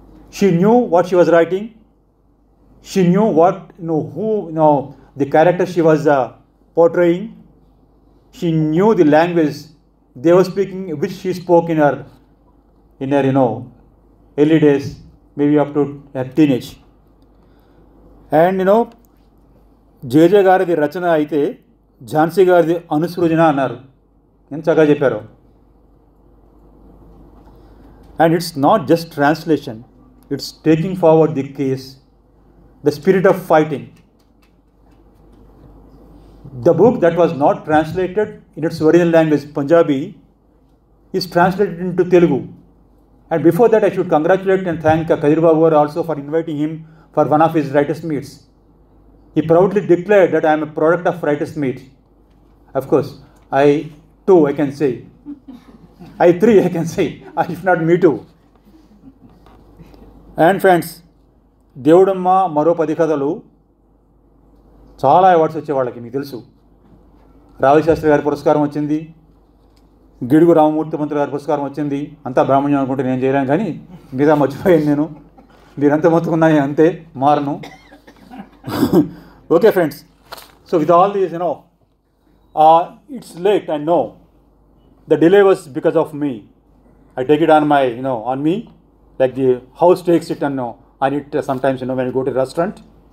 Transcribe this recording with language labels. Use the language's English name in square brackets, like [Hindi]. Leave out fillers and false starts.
[English] She knew what she was writing. She knew what, the character she was portraying. She knew the language they were speaking, which she spoke in her, early days, maybe up to her teenage. [Telugu] And, జేజే గారిది రచన అయితే ఝాన్సీ గారిది అనుసృజన అన్నారు. ఎంత చక్కగా చెప్పారు. [English] And it's not just translation, it's taking forward the case, the spirit of fighting. The book that was not translated in its original language, Punjabi, is translated into Telugu. And before that, I should congratulate and thank Kadir Babu also for inviting him for one of his writers' meets. He proudly declared that I am a product of writers' meet. Of course, I can say. I can say, if not me too. And friends, [Telugu] దేవుడమ్మ మరో 10 కథలు చాలా awards వచ్చే వాళ్ళకి మీకు తెలుసు. రావి శాస్త్రి గారి పురస్కారం వచ్చింది, గిడుగు రామమూర్తి మంత్రి గారి పురస్కారం వచ్చింది. అంతా బ్రాహ్మణ్యం అనుకుంటే నేను చేయలేను, కానీ మిగతా మర్చిపోయాను నేను. మీరంతా మొత్తుకున్నాయి అంతే, మారను. [English] Okay friends, so with all these, it's late, I know. The delay was because of me. I take it on my, on me, like the house takes it on it sometimes, when you go to a restaurant.